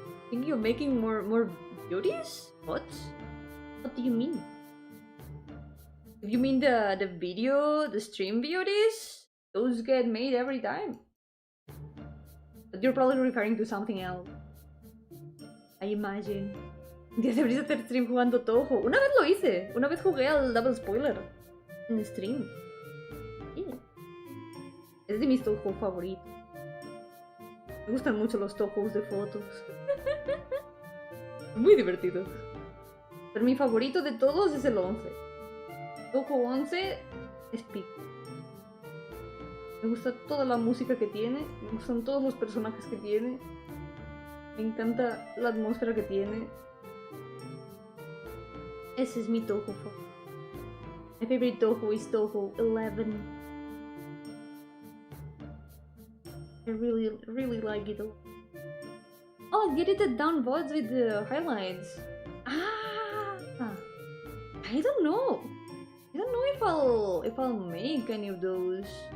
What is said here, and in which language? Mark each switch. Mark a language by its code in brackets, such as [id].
[en] Think you're making more beauties? What? What do you mean? If you mean the stream beauties, those get made every time. But you're probably referring to something else, I imagine. [es] Deberías hacer stream jugando Toho. Una vez lo hice. Una vez jugué al Double Spoiler en stream. Yeah. Es de mis Toho favoritos. Me gustan mucho los Tohos de fotos. Muy divertidos. Pero mi favorito de todos es el 11. Toho 11 es pico. Me gusta toda la música que tiene. Me gustan todos los personajes que tiene. Me encanta la atmósfera que tiene. Ese es mi Toho favorito. [en] My favorite Toho is Toho 11. I really like it. Oh, I edited down VODs with the highlights. Ah, I don't know. I don't know if I'll make any of those.